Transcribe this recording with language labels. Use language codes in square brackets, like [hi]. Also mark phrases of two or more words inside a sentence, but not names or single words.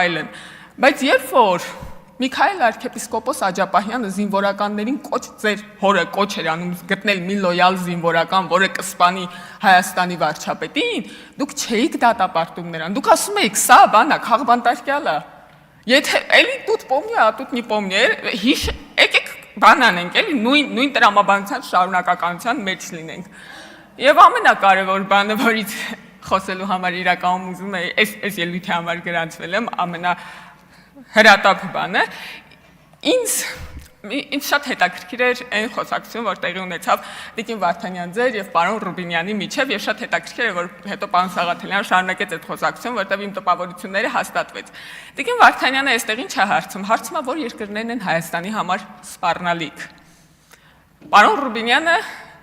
[hy] այլն։ Բայց երբ որ Միքայել arczepiskopos Աջապահյանը զինվորականներին ձեր հորը կոչ էր անում գտնել մի լոյալ զինվորական, որը կսպանի Հայաստանի վարչապետին, դուք չէիք դատապարտում նրան, դուք ասում եք, սա բան է, քաղբանտարկյալ է։ Եթե էլի [ru] тут помню, а тут не помню, [hy] եկեք բան անենք, էլի նույն տրամաբանության շարունակականության մեջ լինենք։ Եվ ամենակարևոր բանը, որից խոսելու համար իրականում ուզում եմ, այս ելույթի համար գրանցվել եմ, հրատապ բանը, ինձ շատ հետաքրքիր էր այն խոսակցություն, որ տեղի ունեցավ Տիկին Վարդանյան ձեր եւ պարոն Ռուբինյանի միջև եւ շատ հետաքրքիր է, որ հետո պարոն Սաղաթելյանը շարունակեց այդ խոսակցությունը, որտեղ իմ տպավորությունները հաստատվեց։ Տիկին Վարդանյանը այստեղ ինչ է հարցում, որ երկրներն են Հայաստանի համար սպառնալիք։ Պարոն Ռուբինյանը